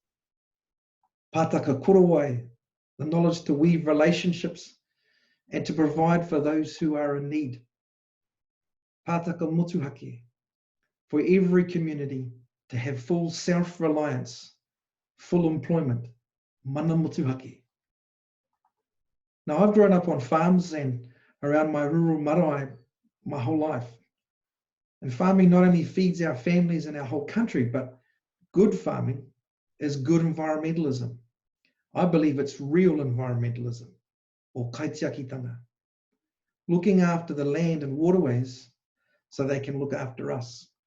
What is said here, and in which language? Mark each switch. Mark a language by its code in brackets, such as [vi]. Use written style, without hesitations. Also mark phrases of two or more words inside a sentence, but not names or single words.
[mi] Pātaka Korowai, [en] the knowledge to weave relationships and to provide for those who are in need. [mi] Pātaka Motuhake, [en] for every community to have full self-reliance, full employment, [mi] mana motuhake. [en] Now, I've grown up on farms and around my rural marae my whole life. And farming not only feeds our families and our whole country, but good farming is good environmentalism. I believe it's real environmentalism, or kaitiakitanga, looking after the land and waterways so they can look after us.